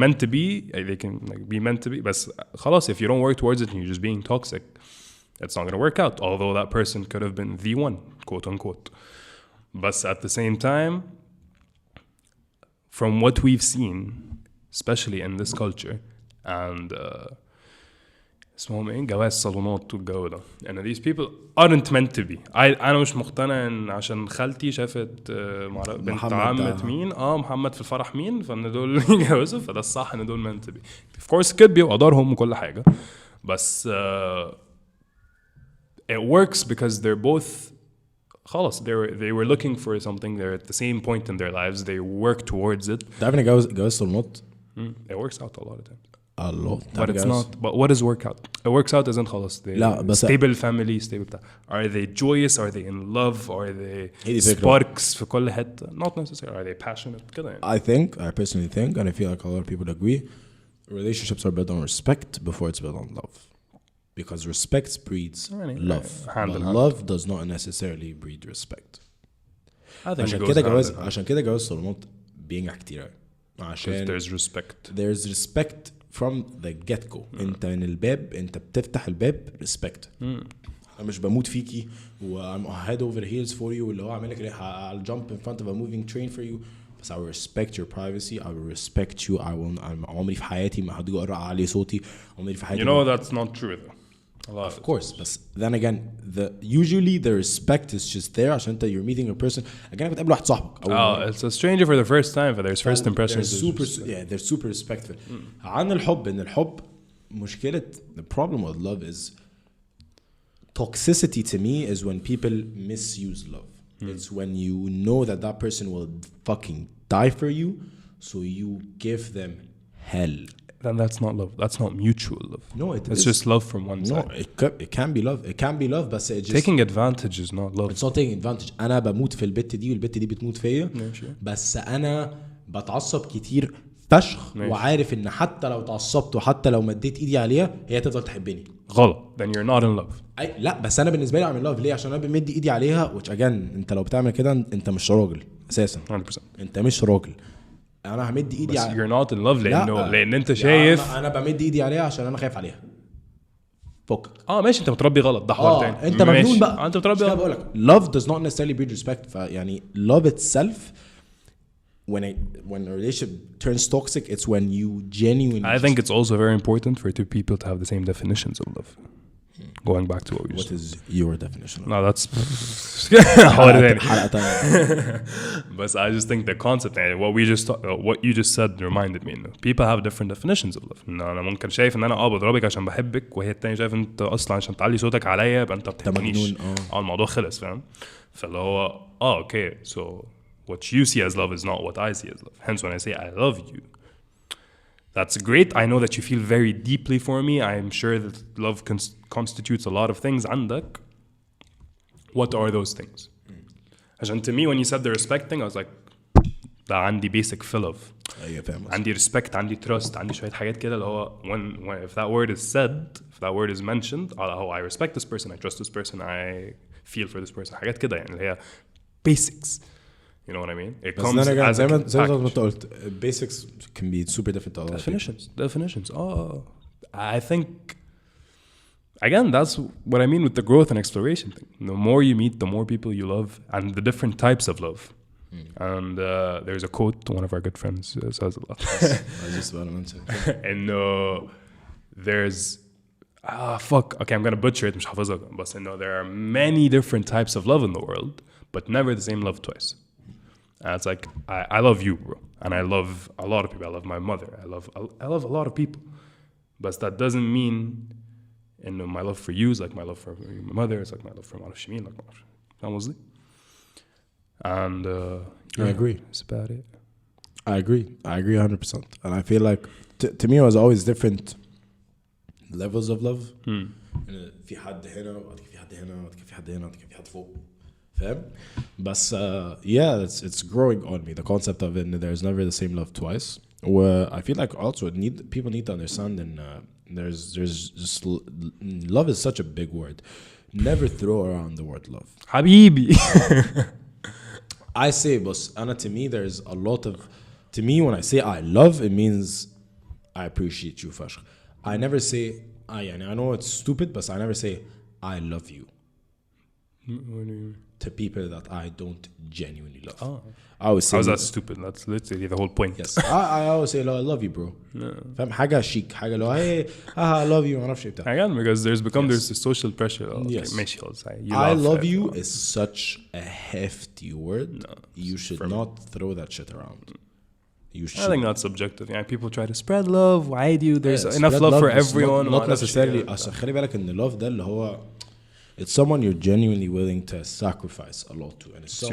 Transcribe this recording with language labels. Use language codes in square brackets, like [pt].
[en] meant to be, they can like be meant to be, but [ar] خلاص, [en] if you don't work towards it and you're just being toxic, it's not going to work out, although that person could have been the one, quote unquote. But at the same time, from what we've seen, especially in this culture, and [ar] اسمهم ايه جواز صالونات والجو ده, [en] and these people aren't meant to be. [ar] انا مش مقتنع ان عشان خالتي شافت بنت عمت مين محمد في الفرح مين فان دول يتجوزوا فده الصح ان دول [en] meant to be. Of course [ar] كده بيبقى قدرهم وكل حاجه, بس [en] it works because they're both [ar] خلاص [en] they were looking for something. They're at the same point in their lives, they work towards it. [ar] تعرف ان جواز صالونات [en] it works out a lot of times. a lot, but it's not. But what is work out? It works out isn't [ar] خلاص [en] stable family, stable [ar] بتاع. [en] Are they joyous? Are they in love? Are they sparks [ar] في كل حتة? [en] Not necessarily. Are they passionate? [ar] كده يعني. [en] I personally think, and I feel like a lot of people agree, relationships are built on respect before it's built on love. Because respect breeds love. But love does not necessarily breed respect. [ar] عشان كده جواز صالونات بينجح كتير. عشان [en] there's respect. There's respect from the get go. [ar] انت من الباب, انت بتفتح الباب [en] respect. [ar] انا مش بموت فيكي و [en] I'm head over heels for you [ar] واللي هو اعمل لك [en] I'll jump in front of a moving train for you. [ar] بس [en] I will respect your privacy. I will respect you. [ar] عمري في حياتي ما هدي اقرا عليه صوتي. عمري في حياتي. [en] You know that's not true though. Of course, but then again, usually the respect is just there [ar] عشان انت [en] you're meeting a person. [ar] Again, بتقابل واحد صاحبك. [en] It's a stranger for the first time, but there's first impressions. They're super respectful. [ar] عن الحب, إن الحب مشكلة. [en] The problem with love is toxicity. To me, is when people misuse love. It's when you know that that person will fucking die for you, so you give them hell. Then that's not love. That's not mutual love. No, it's just love from one side. No, it can be love. It can be love, but it just taking advantage is not love. It's not taking advantage. [ar] أنا بموت في البت دي والبت دي بتموت فيا. بس أنا بتعصب كتير فشخ وعارف إن حتى لو تعصبت وحتى لو مديت إيدي عليها هي تفضل تحبني. غلط. [en] Then you're not in love. [ar] لا بس أنا بالنسبة لي [en] I'm in love. [ar] ليه؟ عشان أنا بمدي إيدي عليها. [en] which again [ar] أنت لو بتعمل كده أنت مش راجل أساسا. [en] 100%. [ar] أنت مش راجل. انا همد ايدي بس [en] you're not in love [ar] لان انت شايف انا بمد ايدي عليها عشان انا خايف عليها. فك ماشي, انت متربي غلط, ده حوار تاني. انت مجنون بقى. انت متربي غلط. بقول لك [en] love does not necessarily breed respect. [ar] فيعني [en] love itself when a relationship turns toxic, it's when you genuinely. I think it's also very important for two people to have the same definitions of love. Going back to what is your definition of no that's [ar] حلقة تانية. [en] But I just think the concept and what you just said reminded me people have different definitions of love. [ar] انا ممكن شايف ان انا بضربك عشان بحبك وهي التانية شايف انت اصلا عشان تعلي صوتك عليا يبقى انت بتحبنيش. الموضوع خلص, فاهم؟ فاللي هو [en] okay, so what you see as love [ar] is not what I see as love. [en] Hence when I say I love you, that's great. I know that you feel very deeply for me. I'm sure that love constitutes a lot of things [ar] عندك. [en] What are those things? [ar] عشان [en] to me when you said the respect thing I was like [ar] ده عندي [en] basic fill of. عندي respect, عندي trust, [ar] عندي شوية حاجات كده اللي هو [en] when if that word is said, if that word is mentioned, I respect this person, I trust this person, I feel for this person. [ar] حاجات كده يعني اللي هي [en] basics. You know what I mean? It comes as a package. Basics can be super different to definitions. I think again that's what I mean with the growth and exploration thing. The more you meet, the more people you love, and the different types of love. And there's a quote one of our good friends says a lot. I was just about to mention. And there's okay, I'm gonna butcher it [ar] مش حافظها بس إنه [en] there are many different types of love in the world but never the same love twice. And it's like I love you, bro, and I love a lot of people. I love my mother. I love a lot of people, but that doesn't mean [ar] إنه [en] my love for you is like my love for my mother. It's like my love for my Shimeen, like [ar] فاهم قصدي؟ [en] And I agree. That's about it. I agree 100%. And I feel like to me it was always different levels of love. [ar] في حد هنا وبعد كده في حد هنا وبعد كده في حد هنا وبعد كده في حد فوق فاهم بس [en] yeah it's growing on me the concept of it and there's never the same love twice. I feel like also people need to understand and there's just love is such a big word. Never throw around the word love. [ar] حبيبي. [en] I say but to me there's a lot of to me when I say I love it means I appreciate you [ar] فشخ. [en] I never say I know it's stupid but I never say I love you to people that I don't genuinely love. I always say how's that stupid? That's literally the whole point. Yes. I always say I love you bro. [ar] فاهم حاجة شيك حاجة لو [en] hey I love you [ar] ما أعرفش إيه بتاع. [en] Again because there's this social pressure. Yes. [ar] ماشي خلاص. [en] I love you is such a hefty word. You should not throw that shit around. I think that's subjective. Yeah, people try to spread love. Why do you? There's enough love for everyone. Not necessarily. [ar] خلي بالك إن [en] love [ar] ده اللي هو [en] it's someone you're genuinely willing to sacrifice a lot to, and it's